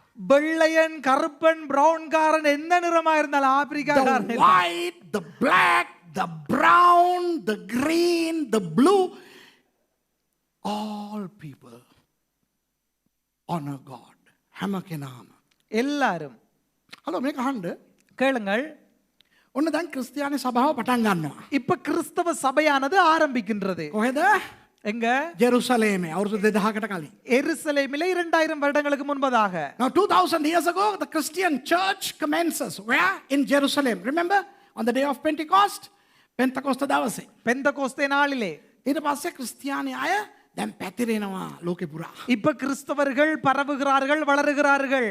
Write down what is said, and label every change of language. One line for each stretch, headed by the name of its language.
Tamil: வெள்ளையன், Karuppan, brown காரன் எந்த நிறமா இருந்தாலும் ஆப்பிரிக்காரன்.
English: The white, the black, the brown, the green, the blue, all people honor God.
Sinhala: හැම කෙනාම.
Tamil: எல்லாரும்.
Sinhala: හලෝ මේක අහන්න.
Tamil: கேளுங்கள்.
Sinhala: ඔන්න දැන් ක්‍රිස්තියානි සභාව පටන් ගන්නවා.
Tamil: இப்ப கிறிஸ்தவ சபையானது ஆரம்பிக்கின்றது.
Sinhala: කොහෙද?
Tamil: எங்க?
Sinhala: ජෙරුසලේමේ. අවුරුදු 2000කට කලින්.
Tamil: எருசலேமிலே 2000 வருடங்களுக்கு முன்பதாக.
English: Now 2000 years ago the Christian church commences where? In Jerusalem. Remember? On the day of Pentecost? Pentecost
Sinhala: දවසේ.
Tamil: பெந்தகோஸ்தே நாளிலே.
Sinhala: ඊට පස්සේ ක්‍රිස්තියානි අය දැන් පැතිරෙනවා ලෝකෙ පුරා.
Tamil: இப்ப கிறிஸ்தவர்கள் பரவுகிறார்கள், வளருகிறார்கள்.